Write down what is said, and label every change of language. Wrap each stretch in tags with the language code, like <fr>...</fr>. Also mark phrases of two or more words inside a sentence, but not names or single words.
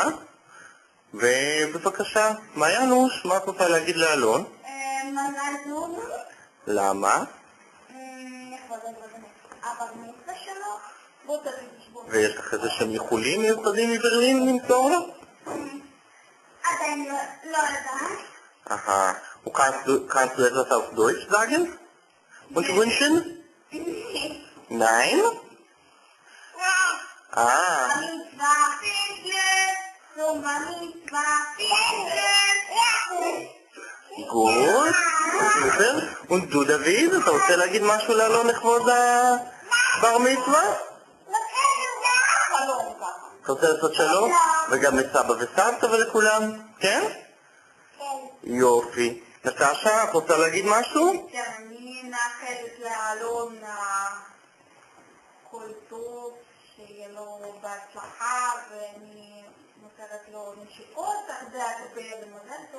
<he>ובבקשה, מעיינוש, מה את רוצה להגיד לאלון? מזל טוב. למה? לכבוד הבר מצווה שלו. ויש לך איזה שהם ייחולים מיוחדים מברלין למסור לו? עדיין לא יודעת. Aha.</he> <de>Und kannst du etwas auf Deutsch sagen? Und wünschen? Nein? Ah. Gut. Super. Und du,</de> <he>David, אתה רוצה להגיד משהו לאלון לכבוד הבר מצווה? אתה רוצה לעשות שלום? וגם לסבא וסבתא ולכולם? כן? יופי. נטשה, את רוצה להגיד משהו? כן, אני מאחלת לאלון כל טוב, שיהיה לו בהצלחה, ואני נותנת לו נשיקות, זה הכפיה במזל טוב.</he>